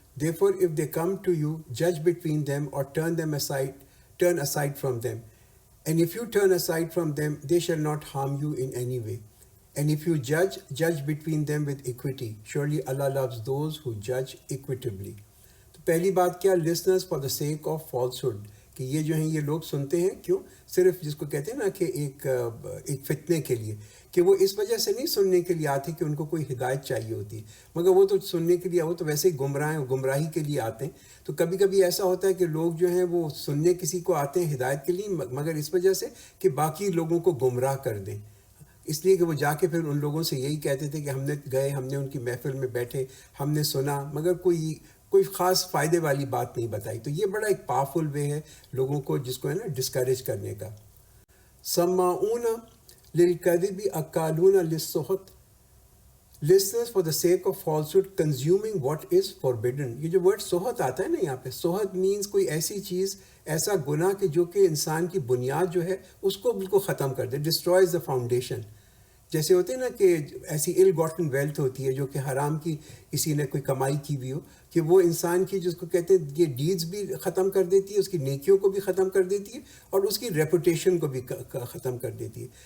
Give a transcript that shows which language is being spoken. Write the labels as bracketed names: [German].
[English] Therefore, if they come to you, judge between them or turn aside from them. And if you turn aside from them, they shall not harm you in any way. And if you judge between them with equity. Surely Allah loves those who judge equitably. [Urdu] تو پہلی بات کیا, [English] listeners for the sake of falsehood, [Urdu] کہ یہ جو ہیں یہ لوگ سنتے ہیں کیوں, صرف جس کو کہتے ہیں نا کہ ایک فتنے کے لیے, کہ وہ اس وجہ سے نہیں سننے کے لیے آتے کہ ان کو کوئی ہدایت چاہیے ہوتی, مگر وہ تو سننے کے لیے, وہ تو ویسے ہی گمراہی کے لیے آتے ہیں. تو کبھی کبھی ایسا ہوتا ہے کہ لوگ جو ہیں وہ سننے کسی کو آتے ہیں ہدایت کے لیے, مگر اس وجہ سے کہ باقی لوگوں کو گمراہ کر دیں, اس لیے کہ وہ جا کے پھر ان لوگوں سے یہی کہتے تھے کہ ہم نے گئے, ہم نے ان کی محفل میں بیٹھے, ہم نے سنا, مگر کوئی خاص فائدے والی بات نہیں بتائی. تو یہ بڑا ایک پاورفل وے ہے لوگوں کو جس کو ہے نا ڈسکریج کرنے کا. [Arabic] سماعون للکذب اکالون للسحت, [English] listeners for the sake of falsehood, consuming what is forbidden. [Urdu] یہ جو ورڈ سحت آتا ہے نا یہاں پہ, سحت مینس کوئی ایسی چیز, ایسا گناہ کہ جو کہ انسان کی بنیاد جو ہے اس کو بالکل ختم کر دے, [English] destroys the foundation. [Urdu] جیسے ہوتے ہیں نا کہ ایسی [English] ill gotten wealth [Urdu] ہوتی ہے جو کہ حرام کی کسی نے کوئی کمائی کی بھی ہو, کہ وہ انسان کی جس کو کہتے ہیں یہ ڈیڈز بھی ختم کر دیتی ہے, اس کی نیکیوں کو بھی ختم کر دیتی ہے, اور اس کی ریپوٹیشن کو بھی ختم کر دیتی ہے.